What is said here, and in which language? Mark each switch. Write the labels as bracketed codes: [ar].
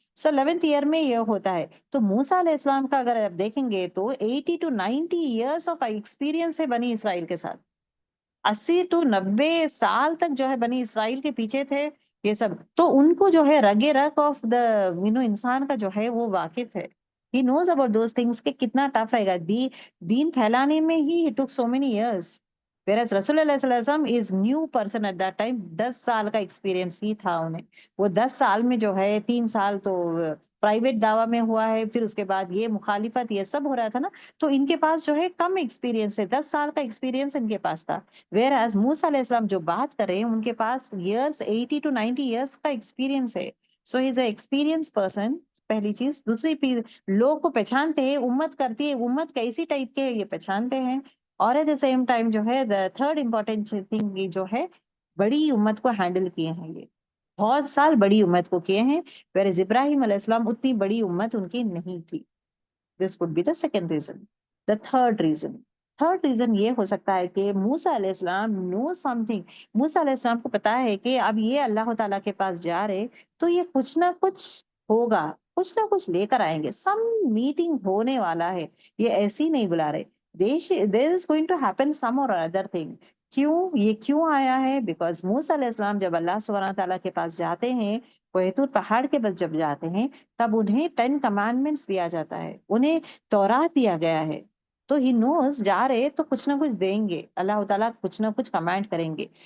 [ur] سو 11th year میں یہ ہوتا ہے. تو موسیٰ علیہ السلام کا اگر آپ دیکھیں گے تو 80 to 90 ایئرس آف ایکسپیرینس ہے بنی اسرائیل کے ساتھ. 80 to 90 سال تک جو ہے بنی اسرائیل کے پیچھے تھے یہ سب. تو ان کو جو ہے رگ رگ آف دا انسان کا جو ہے وہ واقف ہے. [en] He knows about those things [ur] کہ کتنا ٹف رہے گا. دین پھیلانے میں ہی [en] he took so many years. Whereas رسول اللہ صلی اللہ علیہ وسلم is new person at that time. [ur] 10 سال کا ایکسپیرینس ہی تھا انہیں. وہ 10 سال میں جو ہے 3 سال تو پرائیویٹ دعویٰ میں ہوا ہے, پھر اس کے بعد یہ مخالفت یہ سب ہو رہا تھا نا, تو ان کے پاس جو ہے کم ایکسپیرینس ہے. 10 سال کا ایکسپیرینس ان کے پاس تھا. Whereas موسیٰ علیہ السلام جو بات کر رہے ہیں ان کے پاس ایئرس 80 to 90 ایئرس کا ایکسپیرینس ہے. [en] So he is a experience person. [ur] پہلی چیز. دوسری لوگ کو پہچانتے ہیں, امت کرتی ہے, امت کیسی ٹائپ کے ہے یہ پہچانتے ہیں. اور [en] at the same time [ur] جو ہے دا تھرڈ امپورٹنٹ تھنگ جو ہے بڑی امت کو ہینڈل کیے ہیں, یہ بہت سال بڑی امت کو کیے ہیں. whereas ابراہیم علیہ السلام اتنی بڑی امت ان کی نہیں تھی. [en] This would be the second reason. The third reason [ur] یہ ہو سکتا ہے کہ موسیٰ علیہ السلام [en] know something. [ur] موسیٰ علیہ السلام کو پتا ہے کہ اب یہ اللہ تعالیٰ کے پاس جا رہے تو یہ کچھ نہ کچھ ہوگا, کچھ نہ کچھ لے کر آئیں گے. سم میٹنگ ہونے والا ہے, یہ ایسے ہی نہیں بلا رہے. [en] There is going to happen some or other thing. [ur] یہ کیوں آیا ہے؟ بیکاز موسیٰ علیہ السلام جب اللہ سبحانہ تعالیٰ کے پاس جاتے ہیں, کوہ طور پہاڑ کے پاس جب جاتے ہیں, تب انہیں 10 commandments دیا جاتا ہے, انہیں تورات دیا گیا ہے. تو [en] ہی نوز [ur] جا رہے تو کچھ نہ کچھ دیں گے, اللہ تعالیٰ کچھ نہ کچھ کمانڈ کریں گے.